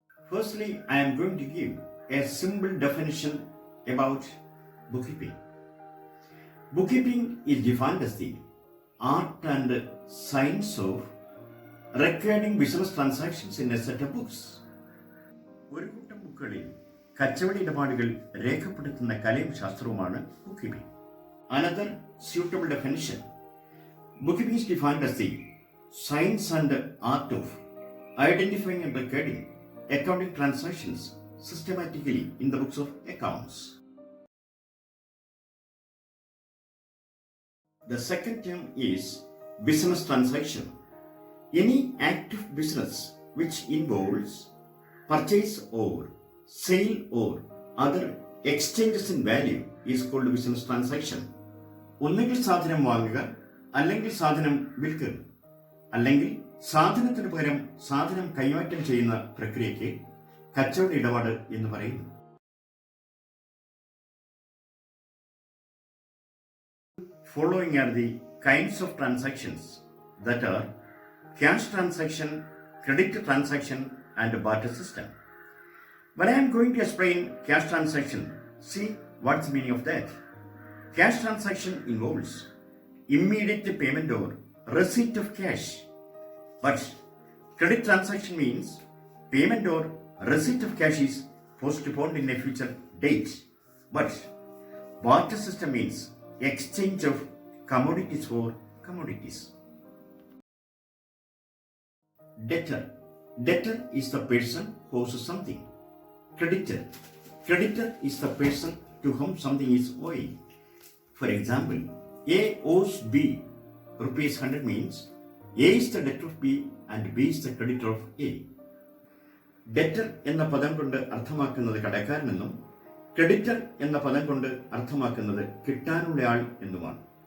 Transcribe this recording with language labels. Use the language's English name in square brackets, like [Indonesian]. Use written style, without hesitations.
[English] Firstly, I am going to give a simple definition about bookkeeping. Bookkeeping is defined as the art and science of recording business transactions in a set of books. [Malayalam] ഒരു കൂട്ടം ബുക്കുകളിൽ കച്ചവട ഇടപാടുകൾ രേഖപ്പെടുത്തുന്ന കലയും ശാസ്ത്രവുമാണ് ബുക്ക്കീപ്പിംഗ്. [English] Another suitable definition. Bookkeeping is defined as the science and art of identifying and recording accounting transactions systematically in the books of accounts. The second term is business transaction. Any act of business which involves purchase or sale or other exchanges in value is called business transaction. [Malayalam] ഒന്നുകിൽ സാധനം വാങ്ങുക, അല്ലെങ്കിൽ സാധനം വിൽക്കുക, അല്ലെങ്കിൽ സാധനത്തിന് പകരം സാധനം കൈമാറ്റം ചെയ്യുന്ന പ്രക്രിയയ്ക്ക് കച്ചവട ഇടപാട് എന്ന് പറയുന്നു. [English] Following are the kinds of transactions, that are cash transaction, credit transaction and barter system. When I am going to explain cash transaction, see what's the meaning of that. Cash transaction involves immediate payment or receipt of cash. But credit transaction means payment or receipt of cash is postponed in a future date. But barter system means exchange of commodities for commodities. Debtor. Debtor is the person who owes something. Creditor. Creditor is the person to whom something is owing. For example, A owes B rupees 100 means A is the debtor of B and B is the creditor of A. [Malayalam] Debtor എന്ന പദം കൊണ്ട് അർത്ഥമാക്കുന്നത് കടക്കാരനെന്നും creditor എന്ന പദം കൊണ്ട് അർത്ഥമാക്കുന്നത് കിട്ടാനുള്ളയാൾ എന്നുമാണ്.